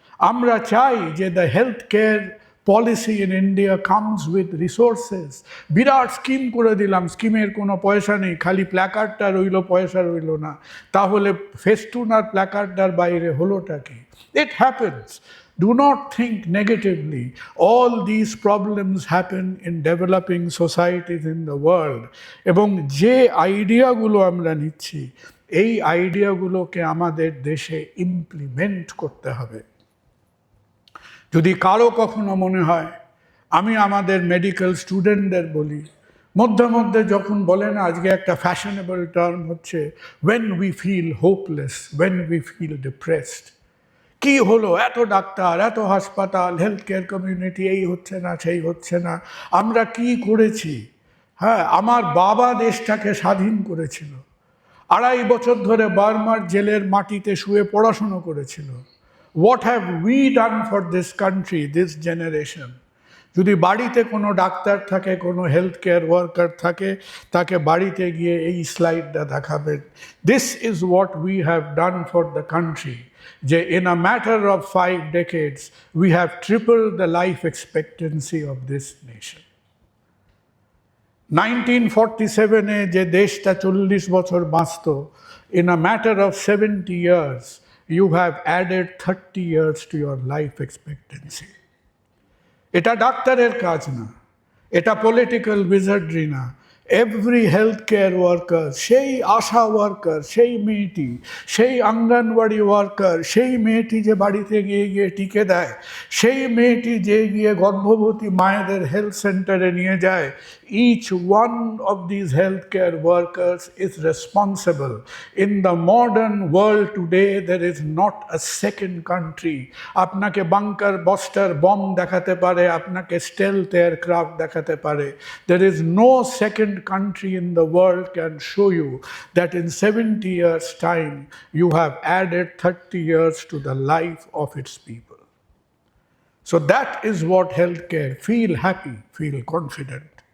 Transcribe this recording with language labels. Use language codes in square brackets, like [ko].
[bn] আমরা চাই যে [en] The health care policy in India comes with resources. [bn] Virat scheme করে দিলাম, স্কিমের কোনো পয়সা নেই, খালি প্ল্যাকার্ডটা রইল, পয়সা রইল না। তাহলে ফেস্টুন আর প্ল্যাকার্ডটার বাইরে হলোটা কি? [en] It happens. Do not think negatively. All these problems happen in developing societies in the world. [bn] এবং যে আইডিয়াগুলো আমরা নিচ্ছি, এই আইডিয়াগুলোকে আমাদের দেশে ইমপ্লিমেন্ট করতে হবে। যদি কারো কখনো মনে হয়, আমি আমাদের মেডিকেল স্টুডেন্টদের বলি, মধ্যে মধ্যে যখন বলে না, আজকে একটা ফ্যাশনেবল টার্ম হচ্ছে [en] when we feel hopeless, when we feel depressed, [bn] কি হলো, এত ডাক্তার, এত হাসপাতাল, হেলথ কেয়ার কমিউনিটি, এই হচ্ছে না, সেই হচ্ছে না, আমরা কি করেছি? হ্যাঁ, আমার বাবা দেশটাকে স্বাধীন করেছিল, 2.5 বছর ধরে বার্মার জেলের মাটিতে শুয়ে পড়াশুনো করেছিল। [en] What have we done for this country, this generation? [bn] যদি বাড়িতে কোনো ডাক্তার থাকে, কোনো হেলথ কেয়ার ওয়ার্কার থাকে, তাকে বাড়িতে গিয়ে এই স্লাইডটা দেখাবেন। [en] This is what we have done for the country. যে in a matter of 5 decades, we have tripled the life expectancy of this nation. [bn] 1947-এ যে দেশটা 40 বছর বাঁচত, [en] in a matter of 70 years, you have added 30 years to your life expectancy. [bn] এটা ডাক্তারের কাজ না, এটা পলিটিক্যাল উইজার্ডরি না, [en] every healthcare worker, [bn] সেই আশা ওয়ার্কার, সেই মেয়েটি, সেই অঙ্গনওয়াড়ি ওয়ার্কার, সেই মেয়েটি যে বাড়িতে গিয়ে গিয়ে টিকে দেয়, সেই মেয়েটি যে গিয়ে গর্ভবতী মায়েদের হেলথ সেন্টারে নিয়ে যায়, [en] each one of these healthcare workers is responsible. In the modern world today, there is not a second country. [bn] আপনাকে বাংকার বস্টার বম দেখাতে পারে, আপনাকে স্টেলথ এয়ারক্রাফট দেখাতে পারে. [en] There is no second country in the world can show you that in 70 years' time you have added 30 years to the life of its people. So that is what healthcare. Feel happy, feel confident.